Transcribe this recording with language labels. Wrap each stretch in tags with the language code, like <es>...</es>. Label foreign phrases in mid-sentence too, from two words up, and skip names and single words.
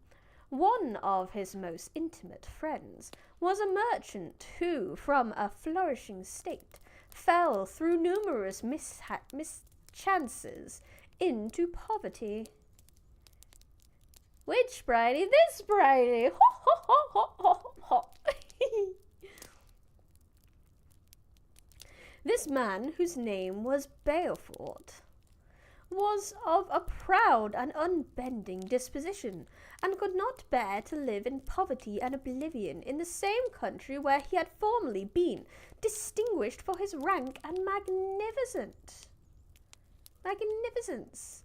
<en>One of his most intimate friends was a merchant who, from a flourishing state, fell through numerous mischances into poverty. Which Briny? This Briny! Ho ho ho ho ho ho! This man, whose name was Beaufort, was of a proud and unbending disposition, and could not bear to live in poverty and oblivion in the same country where he had formerly been distinguished for his rank and magnificence.</en>